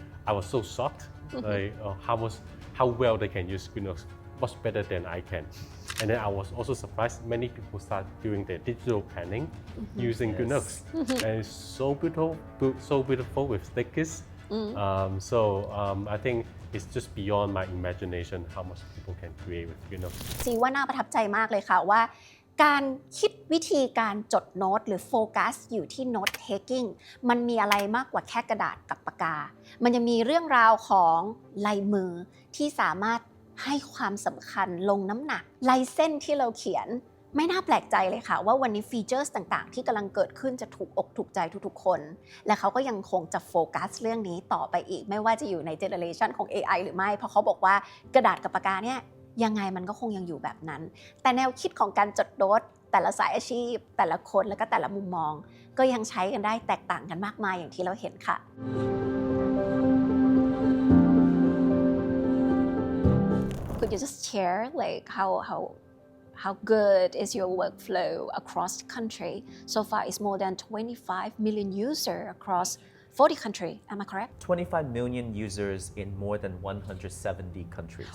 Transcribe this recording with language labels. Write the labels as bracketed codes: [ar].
[en] I was so shocked how well they can use Goodnotes, much better than I can. And then I was also surprised many people start doing their digital planning using Goodnotes. And it's so beautiful with stickers. I think it's just beyond my imagination how much people can create with Goodnotes. [th] ซีว่าน่าประทับใจมากเลยค่ะว่า การคิดวิธีการจดโน้ตหรือโฟกัสอยู่ที่โน้ตเทคกิ้งมันมีอะไรมากกว่าแค่กระดาษกับปากกา มันยังมีเรื่องราวของ ลายมือที่สามารถให้ความสำคัญลงน้ำหนักลายเส้นที่เราเขียนไม่น่าแปลกใจเลยค่ะว่าวันนี้ฟีเจอร์ต่างๆที่กำลังเกิดขึ้นจะถูกอกถูกใจทุกๆคน และเขาก็ยังคงจะโฟกัสเรื่องนี้ต่อไปอีกไม่ว่าจะอยู่ในเจเนอเรชันของ AI หรือไม่เพราะเขาบอกว่ากระดาษกับปากกาเนี่ยยังไงมันก็คงยังอยู่แบบนั้นแต่แนวคิดของการจดโน้ตแต่ละสายอาชีพแต่ละคนและก็แต่ละมุมมองก็ยังใช้กันได้แตกต่างกันมากมายอย่างที่เราเห็นค่ะ [en] Could you just share like how good is your workflow across the country? So far, it's more than 25 million users across 40 countries. Am I correct? 25 million users in more than 170 countries.